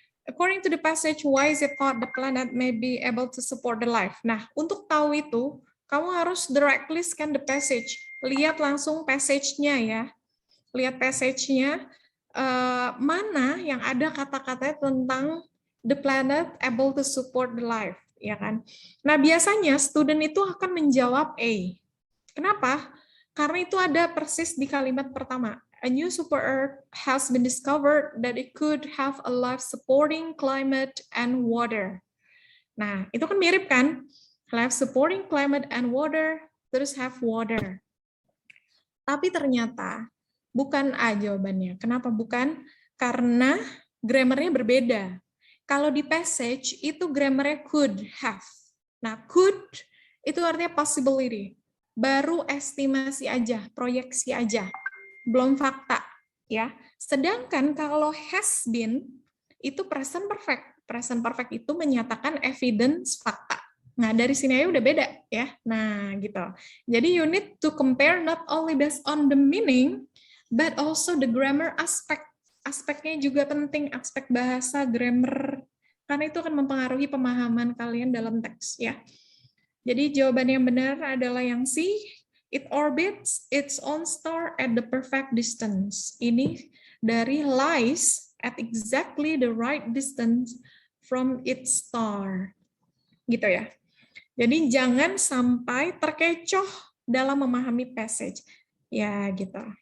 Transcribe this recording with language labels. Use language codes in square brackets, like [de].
[en] According to the passage, why is it thought the planet may be able to support the life? [id] Nah, untuk tahu itu, kamu harus [en] directly scan the passage. [id] Lihat langsung passage-nya ya. Lihat passage-nya, mana yang ada kata-katanya tentang [en] the planet able to support the life, [id] ya kan? Nah, biasanya student itu akan menjawab A. Kenapa? Karena itu ada persis di kalimat pertama. [en] A new super Earth has been discovered that it could have a life supporting climate and water. [id] Nah, itu kan mirip kan? [en] Life supporting climate and water, [id] terus [en] have water. [id] Tapi ternyata bukan A jawabannya. Kenapa bukan? Karena grammarnya berbeda. Kalau di passage itu grammarnya could have. Nah, could itu artinya possibility. Baru estimasi aja, proyeksi aja. Belum fakta, ya. Sedangkan kalau has been itu present perfect. Present perfect itu menyatakan evidence fakta. Nah, dari sini aja udah beda ya. Nah, gitu. Jadi [en] you need to compare not only based on the meaning but also the grammar aspect. [id] Aspeknya juga penting, aspek bahasa, grammar. Karena itu akan mempengaruhi pemahaman kalian dalam teks ya. Jadi jawaban yang benar adalah yang C. [en] It orbits its own star at the perfect distance. [id] Ini dari [en] lies at exactly the right distance from its star. [id] Gitu ya. Jadi jangan sampai terkecoh dalam memahami passage. Ya, gitu.